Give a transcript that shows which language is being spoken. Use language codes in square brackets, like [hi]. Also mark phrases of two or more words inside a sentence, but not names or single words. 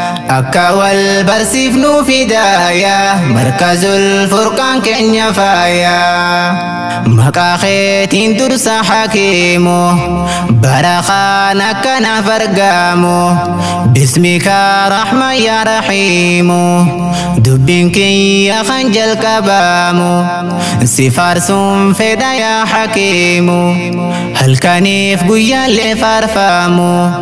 [om] أكا والبرسيف نوف دايا، مركز الفرقان كن فايا. Maqaa keetiin dursa hakiimu, bara kaan akkanaaf argamu. [ar] باسمك رحمن يا رحيم, [om] dubbiin kiyya kan jalqabamu. Si faarsuun fedha yaa hakiimu, halkaniif guyyaallee faarfamu.